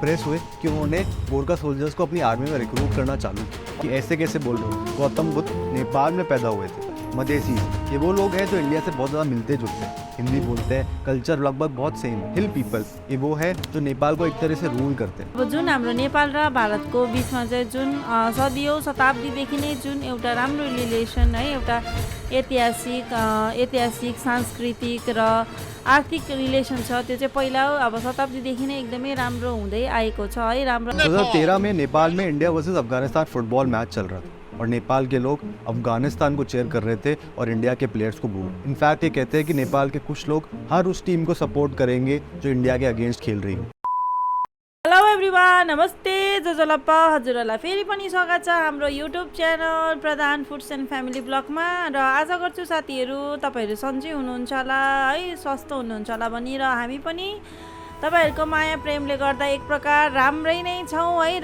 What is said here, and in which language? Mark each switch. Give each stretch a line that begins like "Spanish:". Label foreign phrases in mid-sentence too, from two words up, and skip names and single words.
Hindi: प्रेस हुए कि उन्होंने गोरखा सोल्जर्स को अपनी आर्मी में रिक्रूट करना चालू किया। कि ऐसे कैसे बोल रहे हो, गौतम बुद्ध नेपाल में पैदा हुए थे, मधेसी। ये वो लोग हैं जो इंडिया से बहुत ज़्यादा मिलते जुलते हैं, हिंदी बोलते हैं, कल्चर लगभग बहुत सेम है।
English: hill people,
Hindi: ये वो है जो नेपाल को एक तरह से रूल करते हैं।
Nepali: अब जुन हाम्रो नेपाल र भारतको बिचमा चाहिँ जुन सदियौँ शताब्दीदेखि नै जुन एउटा राम्रो रिलेसन है, एउटा ऐतिहासिक सांस्कृतिक र आर्थिक रिलेसन छ, त्यो चाहिँ पहिला अब शताब्दीदेखि नै एकदमै राम्रो हुँदै आएको छ है। राम्रो
Hindi: 2013 में नेपाल में इंडिया वर्सेस अफगानिस्तान
English: football match
Hindi: चल रहा था और नेपाल के लोग अफगानिस्तान को चेयर कर रहे थे और इंडिया के प्लेयर्स को बू। इनफैक्ट ये कहते हैं कि नेपाल के कुछ लोग हर उस टीम को सपोर्ट करेंगे जो इंडिया के अगेंस्ट खेल रही है।
English: hello everyone,
Nepali: नमस्ते, जजलप्पा, हजुरहरूलाई फेरि पनि स्वागत छ हाम्रो युट्युब च्यानल प्रधान फुड्स एन्ड फ्यामिली ब्लगमा। र आशा गर्छु साथीहरू तपाईँहरू सन्चै हुनुहुन्छ होला है, स्वस्थ हुनुहुन्छ होला भनी। र हामी पनि तपाईँहरूको माया प्रेमले गर्दा एक प्रकार राम्रै नै छौँ है।